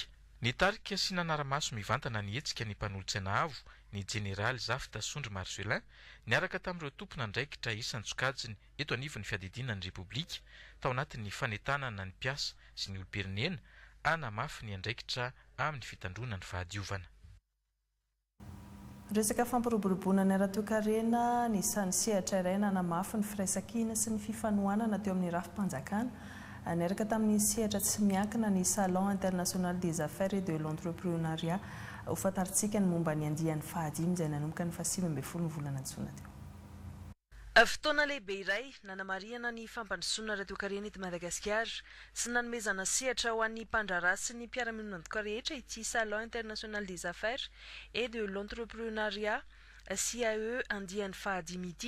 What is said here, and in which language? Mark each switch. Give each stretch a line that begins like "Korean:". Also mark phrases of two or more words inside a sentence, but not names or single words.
Malagasy: Ny tarika sy nanaramaso mivantana ny hetsika ny mpanolotsaina avo ny Jeneraly Zafta Sondry Marcelin niaraka tamin'ireo tompona andraikitra isan-tsokajiny eto anivon'ny fiadidinan'ny Repoblika tao anatin'ny fanetanana ny mpiasa sy ny olo-pirenena anamafy ny andraikitra amin'ny fitandrona ny fahadiovana. Resaka fampiroboroboana ny ara-toe-karena ny sany sehatra iray nanamafy ny firaisan-kina sy ny fifanohanana teo amin'ny rafim-panjakana niaraka tamin'ny sehatra tsy miankina ny Salon International des Affaires et de l'Entrepreneuriat ho fantaritsika ny momba ny andian'ny fahadimy izay nanomboka ny 27 volana Jona teo. Fotoana lehibe iray nanamariana ny fampandrosoana ara-toe-karena eto Madagasikara sy nanomezana sehatra ho an'ny mpandraharaha sy ny mpiara-mionandoka rehetra ity Salon International des Affaires et de l'Entrepreneuriat CAE andian'ny fahadimy ity.